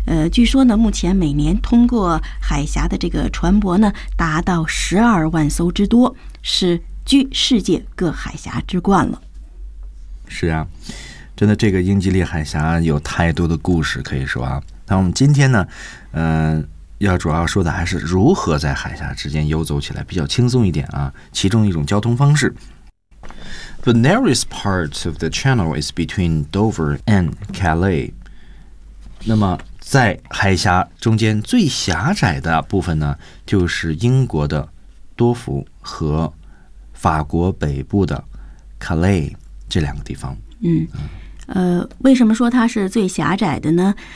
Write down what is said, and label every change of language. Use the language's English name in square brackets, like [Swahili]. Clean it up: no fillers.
[Chinese] 据说呢，目前每年通过海峡的这个船舶呢达到120,000艘之多，是居世界各海峡之冠了。是啊，真的，这个英吉利海峡有太多的故事可以说啊。那我们今天呢，要主要说的还是如何在海峡之间游走起来比较轻松一点啊。其中一种交通方式 [English] ，The narrowest part of the channel is between Dover and Calais。 [Chinese] 那么在海峡中间最狭窄的部分呢，就是英国的多福和法国北部的 Calais。这两个地方，为什么说它是最狭窄的呢？